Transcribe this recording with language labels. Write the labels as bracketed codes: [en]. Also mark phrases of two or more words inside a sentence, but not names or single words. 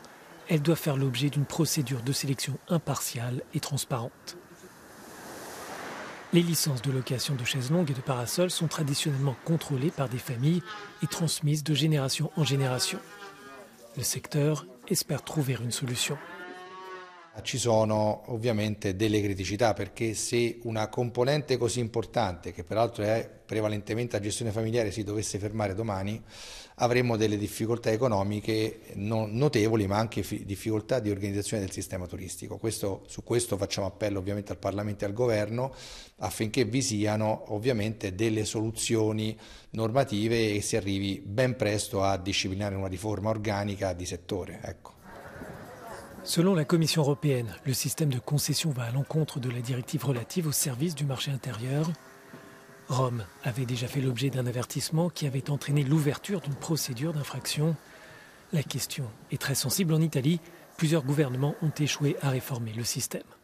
[fr] Elles doivent faire l'objet d'une procédure de sélection impartiale et transparente. Les licences de location de chaises longues et de parasols sont traditionnellement contrôlées par des familles et transmises de génération en génération. Le secteur espère trouver une solution. [it] Ci sono ovviamente delle criticità, perché se una componente così importante, che peraltro è prevalentemente la gestione familiare, si dovesse fermare domani, avremmo delle difficoltà economiche notevoli, ma anche difficoltà di organizzazione del sistema turistico. Su questo facciamo appello ovviamente al Parlamento e al Governo affinché vi siano ovviamente delle soluzioni normative e si arrivi ben presto a disciplinare una riforma organica di settore. Ecco. [fr] Selon la Commission européenne, le système de concession va à l'encontre de la directive relative aux services du marché intérieur. Rome avait déjà fait l'objet d'un avertissement qui avait entraîné l'ouverture d'une procédure d'infraction. La question est très sensible en Italie. Plusieurs gouvernements ont échoué à réformer le système.